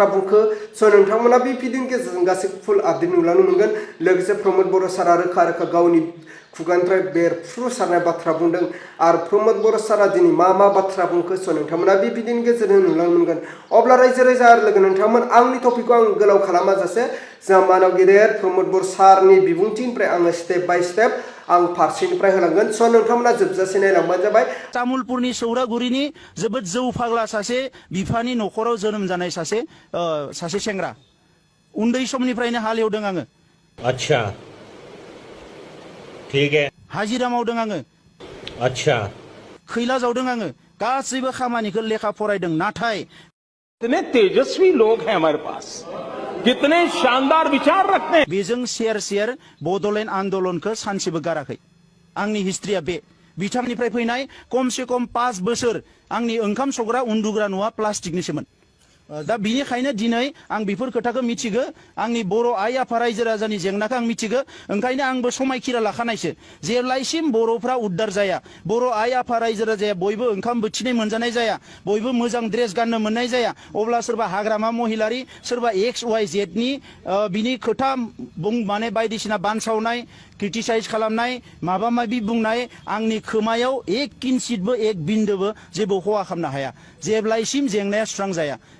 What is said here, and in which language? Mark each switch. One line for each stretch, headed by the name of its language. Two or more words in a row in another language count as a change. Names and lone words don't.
Bodo: बुंखो नोंथांमोना बे भिडिअनि गेजेरजों गासै फुल आपडेट नुलांनो मोनगोन लोगोसे प्रमद बर' सारा रोखा रोखा गावनि खुगानिफ्राय बेरफ्रुसारनाय बाथ्रा बुंदों आरो प्रमद बर' सारा दिनै मा बाथ्रा बुंखो नोंथांमोना बे भिडिअनि गेजेरजों नुलांनो मोनगोन अब्ला रायजो राजा आरो लोगो नोंथांमोन आंनि टपिकखौ आं गोलाव खालामाजासे जोंहा मानाव गेदेर प्रमद बर' सारनि बिबुंथिनिफ्राय आङो
English: step by step
Bodo: आं फारसेनिफ्राय होलांगोन नोंथांमोना जोबजासे नायलांबानो जाबाय तामुलपुरनि सौरागुरिनि जोबोद जौ फाग्ला सासे बिफानि न'खराव जोनोम जानाय सासे सेंग्रा उन्दै समनिफ्रायनो हालेवदों आङो
Hindi: अच्छा ठीक है
Bodo: हाजिरा मावदों आङो अच्छा खैला जावदों आङो गासैबो खामानिखौ लेखा फरायदों नाथाय
Hindi: इतने तेजस्वी लोग हैं हमारे पास कितने शानदार विचार रखते हैं
Bodo: बेजों सेर बड'लेण्ड आन्दोलनखौ सानसेबो गाराखै आंनि हिस्ट्रिया बे बिथांनिफ्राय फैनाय खमसे खम 5 बोसोर आंनि ओंखाम संग्रा उन्दुग्रा न'आ प्लास्टिकनिसोमोन दा बिनिखायनो दिनै आं बेफोर खोथाखौ मिथिगो आंनि बर' आइ आफा रायजो राजानि जेंनाखौ आं मिथिगो ओंखायनो आंबो समायखिरा लाखानायसो जेब्लायसिम बर'फ्रा उद्धार जाया बर' आइ आफा रायजो राजाया बयबो ओंखाम बोथिनै मोनजानाय जाया बयबो मोजां ड्रेस गाननो मोननाय जाया अब्ला सोरबा हाग्रामा महिलारि सोरबा XYZ नि बिनि खोथा माने बायदिसिना बानसावनाय क्रिटिसाइज खालामनाय माबा माबि बुंनाय आंनि खोमायाव एक किन्सितबो एक बिन्दोबो जेबो खहा खालामनो हाया जेब्लायसिम जेंनाया सुस्रां जाया